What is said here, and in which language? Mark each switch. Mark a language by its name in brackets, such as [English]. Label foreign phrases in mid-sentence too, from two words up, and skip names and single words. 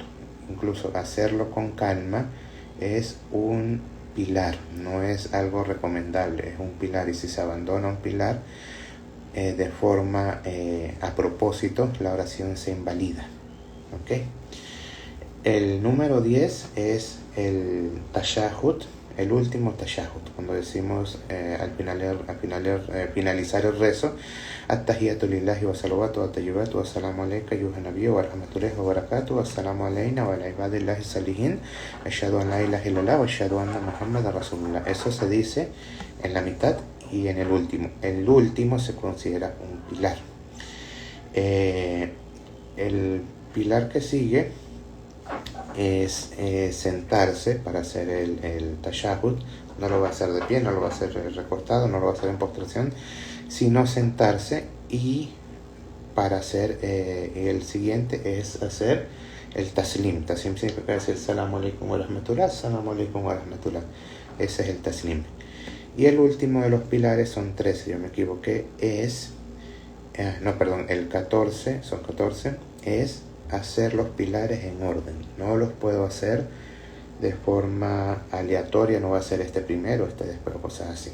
[Spanish] Incluso hacerlo con calma es un pilar, no es algo recomendable, es un pilar, y si se abandona un pilar de forma a propósito, la oración se invalida. ¿Okay? El número 10 es el tashahhud, el último tashahhud, cuando decimos al finalizar el rezo: [Arabic] التحيات لله والصلوات والطيبات السلام عليك أيها النبي ورحمة الله وبركاته السلام علينا وعلى عباد الله الصالحين أشهد أن لا إله إلا الله وأشهد أن محمدا رسول الله. [Spanish] Eso se dice en la mitad y en el último. El último se considera un pilar. El pilar que sigue es sentarse para hacer el tashahhud. No lo va a hacer de pie, no lo va a hacer recostado, no lo va a hacer en postración, sino sentarse. Y para hacer el siguiente es hacer el taslim. Taslim significa decir [Arabic] السلام عليكم ورحمة الله، السلام عليكم ورحمة الله. [Spanish] Ese es el taslim. Y el último de los pilares son 13, yo me equivoqué, es el 14, son 14, es hacer los pilares en orden. No los puedo hacer de forma aleatoria, no voy a hacer este primero, este después, cosas así.